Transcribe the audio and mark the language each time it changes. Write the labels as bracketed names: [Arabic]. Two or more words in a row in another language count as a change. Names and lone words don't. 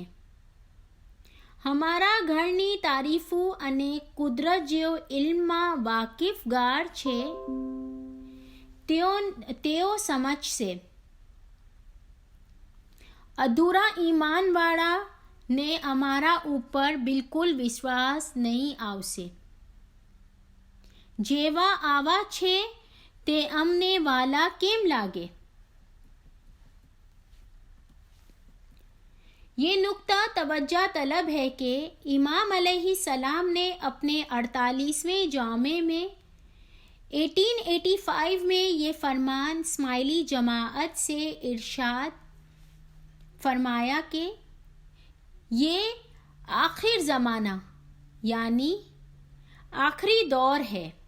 [Gujarati] હમારા ઘરની તારીફો અને કુદરત જેઓ ઇલ્મમાં વાકિફગાર છે તેઓ સમજશે। અધૂરા ઈમાનવાળા ને અમારા ઉપર બિલકુલ વિશ્વાસ નહીં આવશે। જેવા આવા છે તે અમને વાલા કેમ લાગે। [Urdu] یہ نقطہ توجہ طلب ہے کہ امام [Arabic] علیہ السلام [Urdu] نے اپنے 48ویں جامع میں 1885 میں یہ فرمان اسماعیلی جماعت سے ارشاد فرمایا کہ یہ آخر زمانہ یعنی آخری دور ہے۔